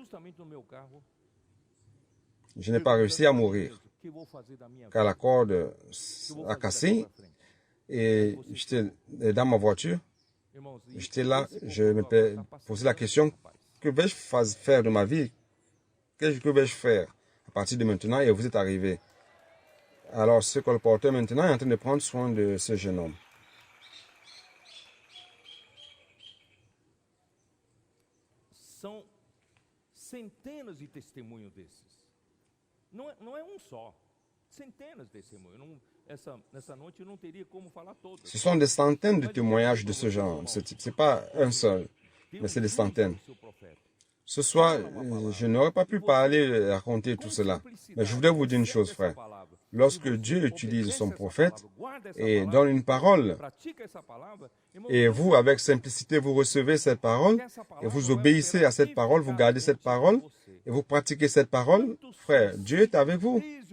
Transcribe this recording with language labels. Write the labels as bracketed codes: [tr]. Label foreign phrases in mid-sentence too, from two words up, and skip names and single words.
[fr] Je n'ai pas réussi à mourir, car la corde a cassé et j'étais dans ma voiture. J'étais là, je me posais la question, que vais-je faire de ma vie? Que vais-je faire à partir de maintenant? Et vous êtes arrivé. Alors, ce colporteur maintenant est en train de prendre soin de ce jeune homme. [pt] São centenas de testemunhos desses. Não é só. Centenas de testemunhos. Nessa noite eu não teria como falar todos. [fr] Ce sont des centaines de témoignages de ce genre, de ce type. Ce n'est pas un seul, mais c'est des centaines. Ce soir, je n'aurais pas pu parler, raconter tout cela. Mais je voudrais vous dire une chose, frère. lorsque Dieu utilise son prophète et donne une parole, et vous, avec simplicité, vous recevez cette parole, et vous obéissez à cette parole, vous gardez cette parole, et vous pratiquez cette parole, frère, Dieu est avec vous.